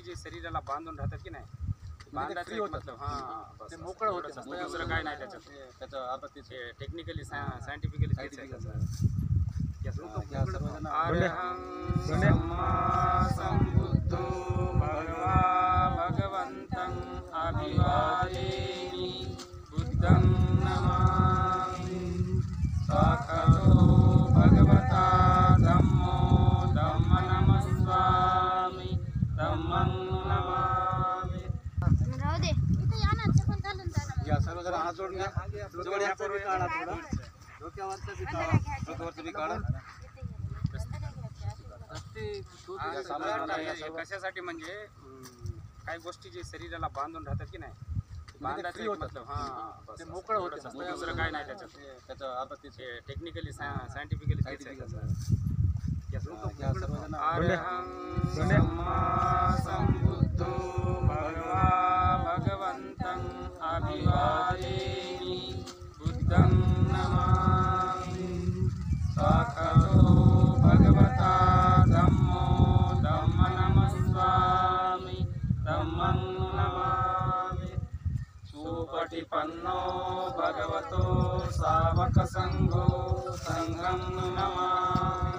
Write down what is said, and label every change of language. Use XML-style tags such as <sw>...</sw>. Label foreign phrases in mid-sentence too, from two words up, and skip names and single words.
<mr>जे शरीराला बांधून राहतात की नाही, बांधायचं मतलब ते मोकळं होतं, दुसरं काय नाही त्याच्यात. त्याचं आता ते</mr> <en>technically scientifically</en> <pi>संबुद्धो भगवा भगवन्तं अभिवादेमि बुद्धं नमामि साक्षातो भगवता धम्मो धम्म नमस्वामि धम्मं नमामि.</pi> <mr>या सर्व जरा हात जोडून घ्या, जवळ या, पूर्वी काढा थोडं, डोक्यावरचं बी काढा, डोक्यावरचं बी काढा. कशासाठी म्हणजे काही गोष्टी जे शरीराला बांधून राहतात की नाही, बांधायचं मतलब ते मोकळं होतं, दुसरं काय नाही त्याच्यात. त्याचं आता ते</mr> <en>technically scientifically</en> <mr>संबुद्धो</mr> <pi>भगवा भगवन्तं अभिवादेमि बुद्धं नमामि साक्षातो भगवता धम्मो धम्म नमस्वामि धम्मं नमामि सुपटिपन्नो भगवतो सावक संघो संघं नमामि.</pi>